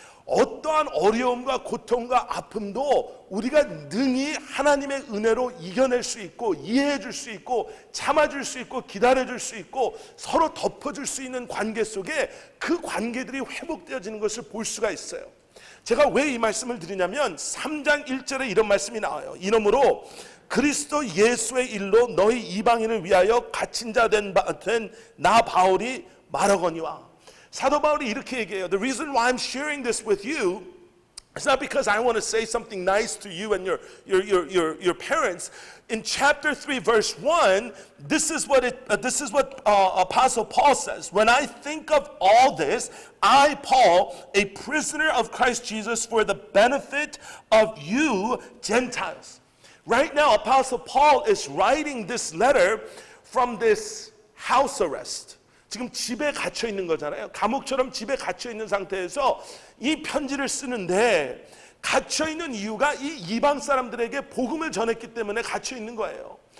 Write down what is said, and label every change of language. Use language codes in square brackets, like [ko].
[ko] 어떠한 어려움과 고통과 아픔도 우리가 능히 하나님의 은혜로 이겨낼 수 있고, 이해해 줄 수 있고, 참아줄 수 있고, 기다려 줄 수 있고, 서로 덮어줄 수 있는 관계 속에 그 관계들이 회복되어지는 것을 볼 수가 있어요. 제가 왜 이 말씀을 드리냐면 3장 1절에 이런 말씀이 나와요. 이러므로 그리스도 예수의 일로 너희 이방인을 위하여 갇힌 자 된 나 바울이 말하거니와. 사도 바울이 이렇게 얘기해요. [en] The reason why I'm sharing this with you is not because I want to say something nice to you and your parents. In chapter 3 verse 1, this is what Apostle Paul says. When I think of all this, I, Paul, a prisoner of Christ Jesus, for the benefit of you Gentiles. Right now, Apostle Paul is writing this letter from this house arrest. [ko] 지금 집에 갇혀 있는 거잖아요. 감옥처럼 집에 갇혀 있는 상태에서 이 편지를 쓰는데, 갇혀 있는 이유가 이 이방 사람들에게 복음을 전했기 때문에 갇혀 있는 거예요.